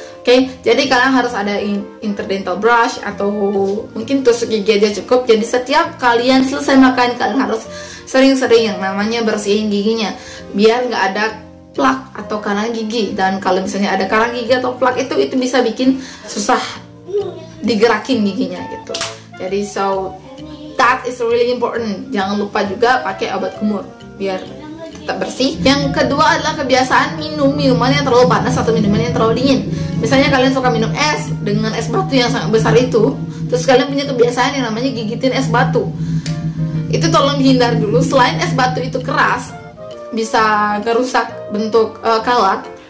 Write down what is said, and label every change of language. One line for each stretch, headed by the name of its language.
Indonesian: Oke, jadi kalian harus ada interdental brush atau mungkin tusuk gigi aja cukup. Jadi setiap kalian selesai makan, kalian harus sering-sering yang namanya bersihin giginya biar nggak ada plak atau karang gigi. Dan kalau misalnya ada karang gigi atau plak itu bisa bikin susah digerakin giginya gitu.
English: Jadi so that is really important.
Indonesian: Jangan lupa juga pakai obat kumur biar tetap bersih. Yang kedua adalah kebiasaan minum minuman yang terlalu panas atau minuman yang terlalu dingin. Misalnya kalian suka minum es dengan es batu yang sangat besar itu, terus kalian punya kebiasaan yang namanya gigitin es batu. Itu tolong dihindar dulu. Selain es batu itu keras, bisa ngerusak bentuk kawat.